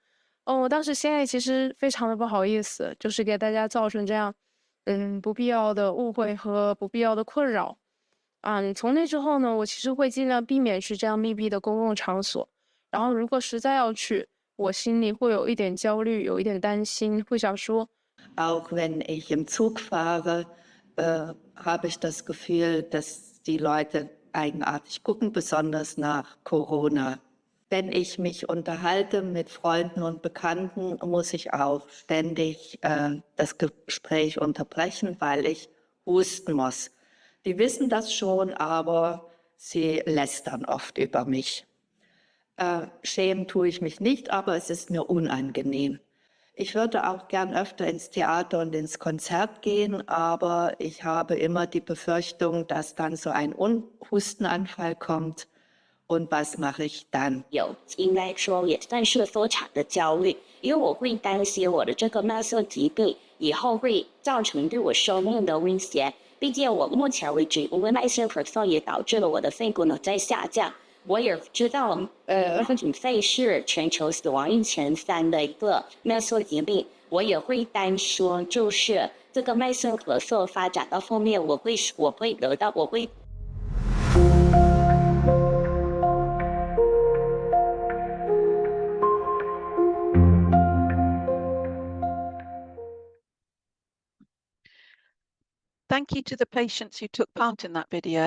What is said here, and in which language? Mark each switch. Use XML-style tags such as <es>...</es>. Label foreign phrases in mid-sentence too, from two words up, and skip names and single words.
<zh>我当时现在其实非常的不好意思，就是给大家造成这样不必要的误会和不必要的困扰。从那之后呢，我其实会尽量避免去这样密闭的公共场所。然后如果实在要去，我心里会有一点焦虑，有一点担心，会想说</zh> <de>Auch wenn ich im Zug fahre, habe ich das Gefühl, dass die Leute eigenartig gucken, besonders nach Corona. Wenn ich mich unterhalte mit Freunden und Bekannten, muss ich auch ständig das Gespräch unterbrechen, weil ich husten muss. Die wissen das schon, aber sie lästern oft über mich. Schämen tue ich mich nicht, aber es ist mir unangenehm. Ich würde auch gern öfter ins Theater und ins Konzert gehen, aber ich habe immer die Befürchtung, dass dann so ein Hustenanfall kommt. Und was mache ich dann?</de> <zh>应该说也算是多产的焦虑，因为我会担心我的这个慢性疾病以后会造成对我生命的威胁。毕竟我目前为止，因为慢性咳嗽也导致了我的肺功能在下降。我也知道，肺是全球死亡率前3的一个慢性疾病。我也会担心，就是这个慢性咳嗽发展到后面，我会。</zh> <en>Thank you to the patients who took part in that video.</en>